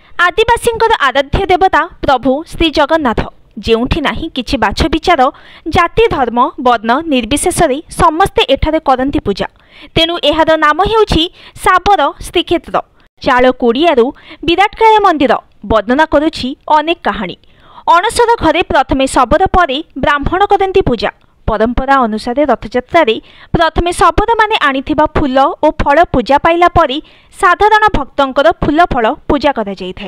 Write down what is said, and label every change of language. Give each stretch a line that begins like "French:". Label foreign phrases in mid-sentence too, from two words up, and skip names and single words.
Odia: ଆଦିବାସୀ ଆରାଧ୍ୟ ଦେବତା ପ୍ରଭୁ ଶ୍ରୀ ଜଗନ୍ନାଥ ଯେଉଁଠି ନାହିଁ କିଛି ବାଛ ବିଚାର ଜାତି ଧର୍ମ ବର୍ଣ୍ଣ ନିର୍ବିଶେଷ ସମସ୍ତେ ଏଠାରେ କରନ୍ତି ପୂଜା। ତେଣୁ ଏହାର ନାମ ହେଉଛି ଶବର ଶ୍ରୀକ୍ଷେତ୍ର। ଚାଳ କୁଡ଼ିଆରୁ ବିରାଟକାୟ ମନ୍ଦିର ବର୍ଣ୍ଣନା କରୁଛି ଅନେକ କାହାଣୀ। ଅଣସର ଘରେ ପ୍ରଥମେ ଶବର ପରେ ବ୍ରାହ୍ମଣ କରନ୍ତି ପୂଜା। ପରମ୍ପରା ଅନୁସାରେ ରଥଯାତ୍ରା ପ୍ରଥମେ ଶବର ମାନେ ଆଣିଥିବା ଫୁଲ ଓ ଫଳ ପୂଜା ପାଇଲା ପରେ ସାଧାରଣ ଭକ୍ତଙ୍କର ଫୁଲ ଫଳ ପୂଜା କରା ଯାଇଥାଏ।